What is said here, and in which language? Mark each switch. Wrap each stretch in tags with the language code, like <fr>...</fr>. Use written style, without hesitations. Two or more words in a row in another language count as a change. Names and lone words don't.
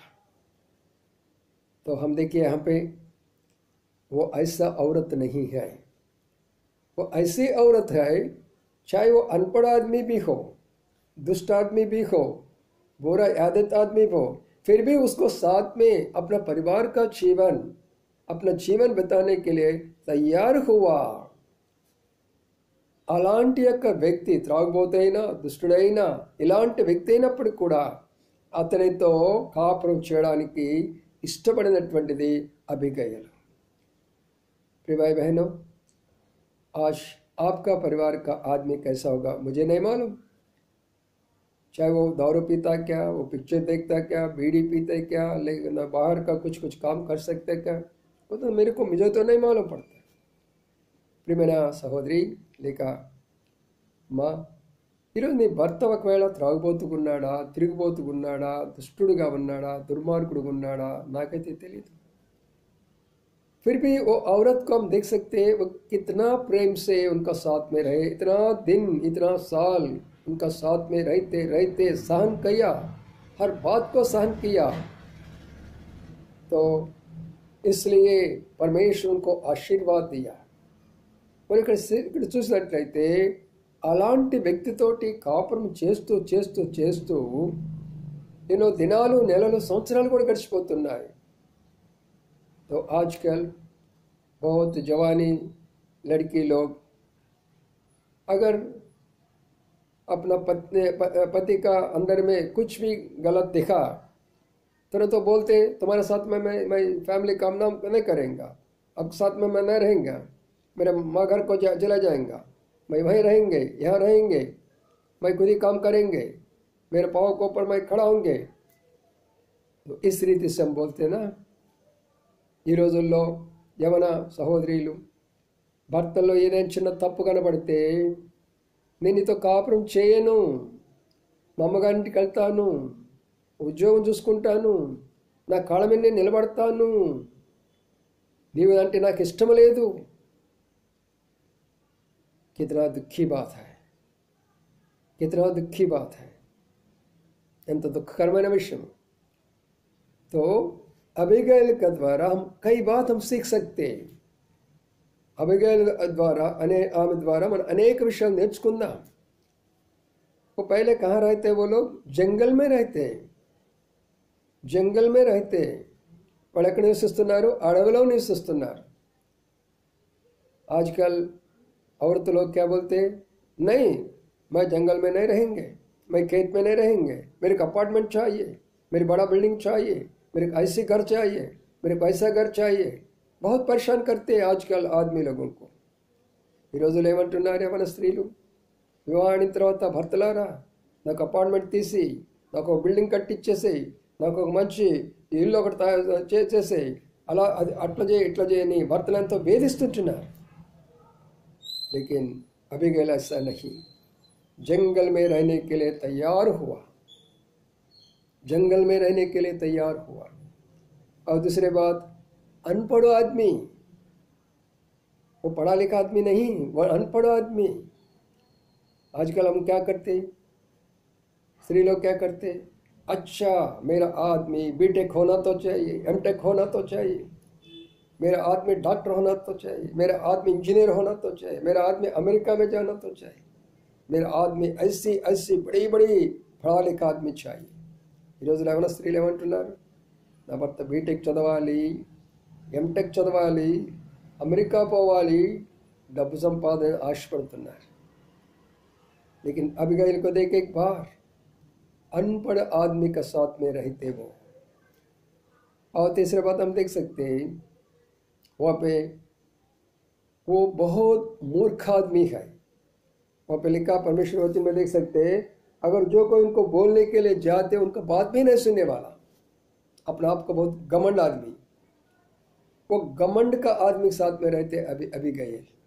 <hi>तो हम देखिए यहाँ पे वो ऐसा औरत नहीं है, वो ऐसी औरत है चाहे वो अनपढ़ आदमी भी हो, दुष्ट आदमी भी हो, बुरा आदत आदमी हो, फिर भी उसको साथ में अपना परिवार का अपना जीवन बिताने के लिए तैयार हुआ.</hi> <te>అలాంటి యొక్క వ్యక్తి త్రాగుబోతైనా దుష్టుడైనా ఇలాంటి వ్యక్తి అయినప్పుడు కూడా అతనితో కాపురం చేయడానికి ఇష్టపడినటువంటిది అబిగయలు.</te> <hi>प्रिय भाई बहनों, आज आपका परिवार का आदमी कैसा होगा मुझे नहीं मालूम. चाहे वो दारू पीता क्या, वो पिक्चर देखता क्या, बीड़ी पीते क्या, लेकिन बाहर का कुछ काम कर सकते क्या, वो तो मुझे तो नहीं मालूम पड़ता.</hi> <te>ప్రియమైన సహోదరి లేక మా ఈరోజు నీ భర్త ఒకవేళ త్రాగుబోతుకున్నాడా, తిరిగిపోతుకున్నాడా, దుష్టుడుగా ఉన్నాడా, దుర్మార్గుడుగా ఉన్నాడా నాకైతే తెలియదు.</te> <hi>फिर भी वो औरत को हम देख सकते हैं वो कितना प्रेम से उनका साथ में रहे, इतना दिन इतना साल उनका साथ में रहते रहते सहन किया, हर बात को सहन किया. तो इसलिए परमेश्वर उनको आशीर्वाद दिया.</hi> <te>మరి ఇక్కడ చూసినట్లయితే అలాంటి వ్యక్తితోటి కాపురం చేస్తూ చేస్తూ చేస్తూ ఎన్నో దినాలు, నెలలు, సంవత్సరాలు కూడా గడిచిపోతున్నాయి.</te> <hi>तो आजकल बहुत जवानी लड़की लोग अगर अपना पति का अंदर में कुछ भी गलत दिखा तुरंत तो बोलते तुम्हारे साथ में मैं फैमिली काम नाम नहीं करेंगे, अब साथ में मैं नहीं रहेंगे, मेरा माँ घर को चला जाएगा, मैं वहीं रहेंगे, यहाँ रहेंगे, मैं खुद ही काम करेंगे, मेरे पाँव के ऊपर मैं खड़ा होंगे. तो इस रीति से हम बोलते ना.</hi> <te>ఈ రోజుల్లో యవన సహోదరులు భర్తల్లో ఏదైనా చిన్న తప్పు కనబడితే నేను నీతో కాపురం చేయను, మా అమ్మగారింటికి వెళ్తాను, ఉద్యోగం చూసుకుంటాను, నా కాళ్ళ మీద నేను నిలబడతాను, నీవు అంటే నాకు ఇష్టం లేదు.</te> <hi>कितना दुखी बात है, कितना दुखी बात है,</hi> <te>ఎంత దుఃఖకరమైన విషయం.</te> <hi>तो अबिगैल के द्वारा हम कई बात हम सीख सकते हैं.</hi> <te>अबिगैल द्वारा आమె ద్వారా మనం అనేక విషయాలు నేర్చుకుందాం.</te> <hi>वो पहले कहाँ रहते वो लोग? जंगल में रहते, जंगल में रहते.</hi> <te>వాళ్ళు ఎక్కడ నివసిస్తున్నారు? అడవిలో నివసిస్తున్నారు.</te> <hi>आजकल औरत लोग क्या बोलते हैं? नहीं, मैं जंगल में नहीं रहेंगे, मैं खेत में नहीं रहेंगे, मेरे को अपार्टमेंट चाहिए, मेरी बड़ा बिल्डिंग चाहिए, मेरे को ऐसे घर चाहिए, मेरे को ऐसा घर चाहिए. बहुत परेशान करते हैं आजकल आदमी लोगों को.</hi> <te>ఈ రోజులు ఏమంటున్నారు మన స్త్రీలు? వివాహానికి తర్వాత భర్తలారా నాకు అపార్ట్మెంట్ తీసి, నాకు ఒక బిల్డింగ్ కట్టించేసేయి, నాకు ఒక మంచి ఇల్లు ఒకటి చేసేసేయి, అలా అది అట్లా చేయి ఇట్లా చేయని భర్తలంతా వేధిస్తుంటున్నారు.</te> <hi>लेकिन अबिगैल ऐसा नहीं, जंगल में रहने के लिए तैयार हुआ, जंगल में रहने के लिए तैयार हुआ. और दूसरी बात, अनपढ़ आदमी, वो पढ़ा लिखा आदमी नहीं, वो अनपढ़ आदमी. आजकल हम क्या करते हैं? स्त्री लोग क्या करते, अच्छा मेरा आदमी बीटेक होना तो चाहिए, एमटेक होना तो चाहिए, मेरा आदमी डॉक्टर होना तो चाहिए, मेरा आदमी इंजीनियर होना तो चाहिए, मेरा आदमी अमेरिका में जाना तो चाहिए, मेरा आदमी ऐसी ऐसी बड़ी बड़ी पढ़ा लिखा आदमी चाहिए।</hi> <te>ఈరోజులో ఏమైనా స్త్రీలు ఏమంటున్నారు, నా భర్త బీటెక్ చదవాలి, ఎంటెక్ చదవాలి, అమెరికా పోవాలి, డబ్బు సంపాదన ఆశపడుతున్నారు।</te> <hi>लेकिन अबीगैल को देख एक बार अनपढ़ आदमी का साथ में रहते वो। और तीसरी बात हम देख सकते हैं वहाँ पे वो बहुत मूर्ख आदमी है। वहाँ पे लिखा परमेश्वर वचन में देख सकते हैं, अगर जो कोई उनको बोलने के लिए जाते उनका बात भी नहीं सुनने वाला, अपना आप को बहुत घमंड आदमी, वो घमंड का आदमी साथ में रहते अबीगैल।</hi>